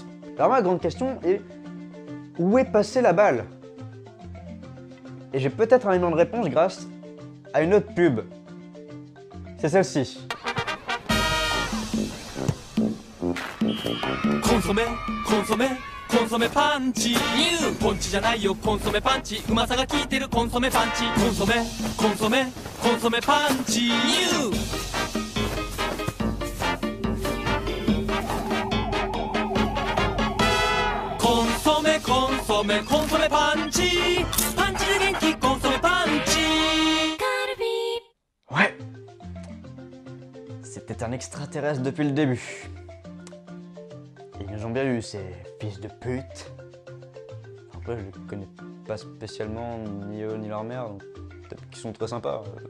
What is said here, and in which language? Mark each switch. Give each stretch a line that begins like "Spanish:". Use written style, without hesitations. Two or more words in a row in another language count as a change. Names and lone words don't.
French: Alors ma grande question est, où est passée la balle? Et j'ai peut-être un élément de réponse grâce à une autre pub. C'est celle-ci.
Japanese: コンソメ、コンソメ、コンソメパンチ. Ponchi じゃないよ、コンソメパンチ。うまさが効いてるコンソメパンチ。コンソメ、コンソメ、コンソメパンチ。コンソメ、コンソメ、コンソメパンチ。パンチで元気、コンソメパンチ。
French: Ouais. C'était un extraterrestre depuis le début. Ils nous ont bien eu, ces fils de pute. Après, je les connais pas spécialement, ni eux, ni leur mère, donc peut-être qu'ils sont très sympas.